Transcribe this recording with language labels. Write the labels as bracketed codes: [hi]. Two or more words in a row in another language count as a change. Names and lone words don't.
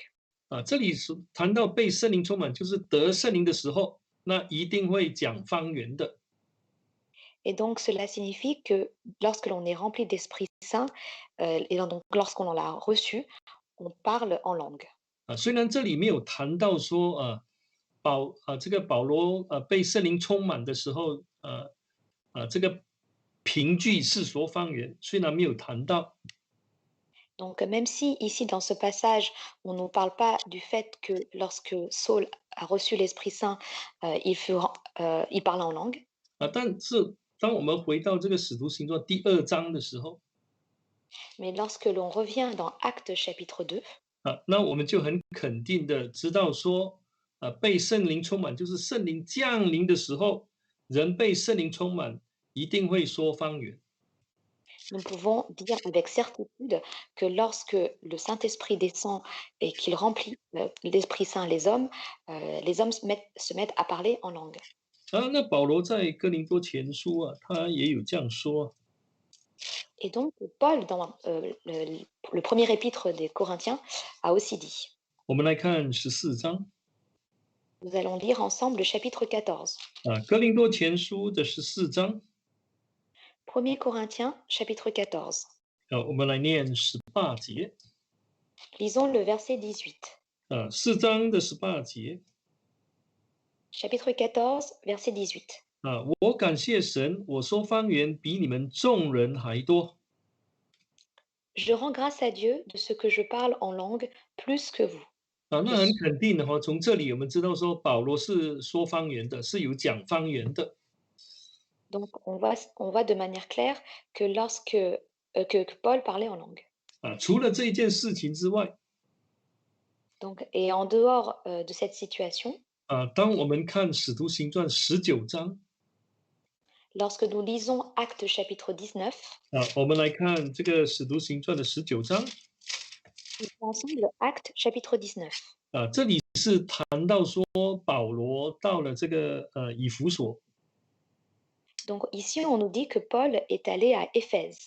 [zh] 这里谈到被圣灵充满，就是得圣灵的时候，那一定会讲方言的。 [fr] Et donc, cela signifie que lorsque l'on est rempli d'Esprit Saint, et donc lorsqu'on l'a reçu, on parle en langue. [zh] 虽然这里没有谈到说这个保罗被圣灵充满的时候，这个凭据是说方言，虽然没有谈到。 [fr] Donc, même si ici, dans ce passage, on ne nous parle pas du fait que lorsque Saul a reçu l'Esprit Saint, il parle en langue. [zh] 但是当我们回到这个使徒行传第2章的时候， [fr] Mais lorsque l'on revient dans Actes chapitre 2, [zh] 那我们就很肯定的知道说，被圣灵充满，就是圣灵降临的时候，人被圣灵充满，一定会说方言。 [fr] nous pouvons dire avec certitude que lorsque le Saint-Esprit descend et qu'il remplit l'Esprit Saint les hommes se mettent à parler en langue. [zh] 那保罗在哥林多前书他也有这样说。 [fr] Et donc, Paul, dans le premier épître des Corinthiens, a aussi dit. [zh] 我们来看14章 [fr] Nous allons lire ensemble le chapitre 14. [zh] 啊，哥林多前书的14章 [fr] 1er Corinthiens, chapitre 14. [zh] 我们来念18节 [fr] Lisons le verset 18. [zh] 4章的18节 [fr] Chapitre 14, verset 18. [zh] 我感谢神，我说方言比你们众人还多。 [fr] Je rends grâce à Dieu de ce que je parle en langue plus que vous. [zh] 那很 [fr] Plus. [zh] 肯定的哈，从这里我们知道说保罗是说方言的，是有讲方言的。 [fr] Donc, on voit de manière claire que que Paul parlait en langue. [zh] 除了这一件事情之外 [fr] Donc, et en dehors de cette situation, [zh] 当我们看使徒行传19章 [fr] lorsque nous lisons Actes chapitre 19, [zh] 我们来看这个使徒行传的19章 [fr] nous lisons ensemble Actes chapitre 19. [zh] 这里是谈到说保罗到了这个以弗所 [fr] Donc ici, on nous dit que Paul est allé à Éphèse.